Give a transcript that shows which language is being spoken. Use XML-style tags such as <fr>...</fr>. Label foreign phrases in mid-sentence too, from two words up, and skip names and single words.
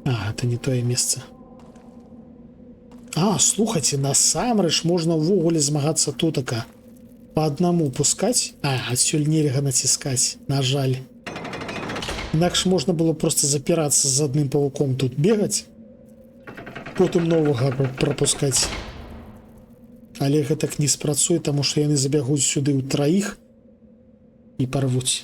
<be>это не тое месца. А, слухайте, насамрэч можна ўвогуле змагацца тутака.</be> <ru>По одному пускать.</ru> <be>А, адсюль нельга націскаць, на жаль. Інакш можна было просто запірацца з адным павуком тут бегаць, потым новага пропускаць. Але гэтак не спрацуе, таму што яны забягуць сюды ў траіх і парвуць.</be>